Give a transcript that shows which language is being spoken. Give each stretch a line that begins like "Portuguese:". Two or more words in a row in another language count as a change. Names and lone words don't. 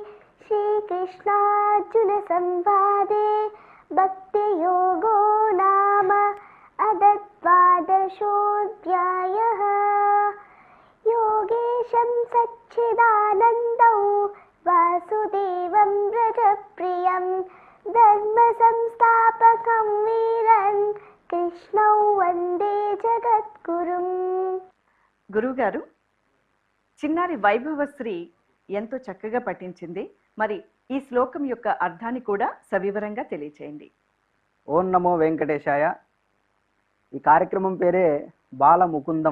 Sanskrit: श्रीकृष्णार्जुनसंवादे भक्तियोगो नाम द्वादशोऽध्यायः योगेशं सच्चिदानन्दौ वासुदेवं व्रजप्रियं धर्मसंस्थापकं वीरन् कृष्णौ वन्दे जगद्गुरुं।
Telugu: గురువుగారు, చిన్నారి వైభవశ్రీ ఎంతో చక్కగా పఠించింది. మరి ఈ శ్లోకం యొక్క అర్థాన్ని కూడా సవివరంగా తెలియచేయండి. ఓం నమో వెంకటేశాయ. ఈ కార్యక్రమం పేరే బాల ముకుందం.